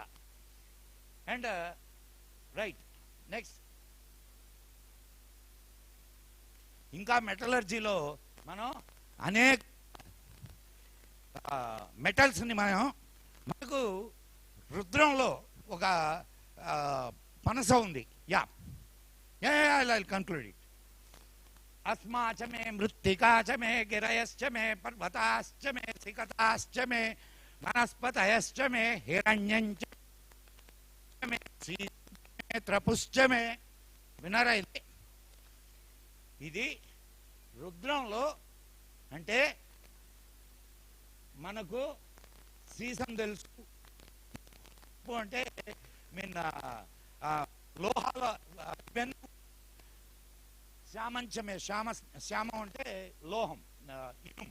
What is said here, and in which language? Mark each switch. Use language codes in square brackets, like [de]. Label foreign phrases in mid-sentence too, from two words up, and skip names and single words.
[en] and right next, [te] ఇంకా మెటలర్జీలో మనం అనేక మెటల్స్ని మనకు రుద్రంలో ఒక పనస ఉంది. [en] ya I conclude it. [sa] अस्माच मे मृत्तिकाच मे गिरयश्च मे पर्वताश्च मे सिकताश्च मे वनस्पतयश्च मे हिरण्यञ्च मे त्रपुश्च मे. [te] వినరా ఇది? ఇది రుద్రంలో అంటే మనకు సీసం తెలుసు అంటే మీన్ లోహాల శ్యామంచమే, శ్యామం అంటే లోహం, ఇనుము.